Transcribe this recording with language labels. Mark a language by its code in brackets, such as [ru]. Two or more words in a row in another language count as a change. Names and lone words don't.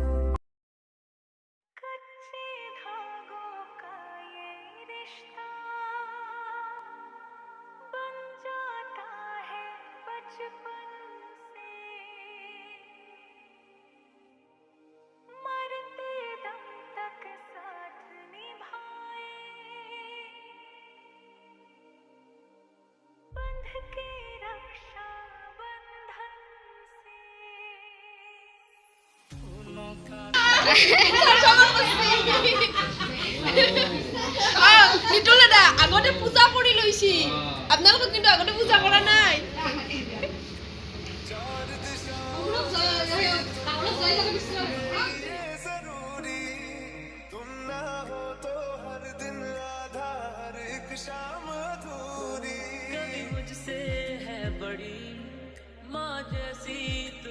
[hi] कच्चे धागों का ये रिश्ता बन जाता है बचपन से, मरते दम तक साथ निभाए, बंध के रक्षा बंधन से। [as] মিতুল দাদা আগতে পূজা কৰি লৈছি, আপোনালোকক কিন্তু আগতে পূজা কৰা নাই। [hi] मुझसे है बड़ी माँ जैसी तू,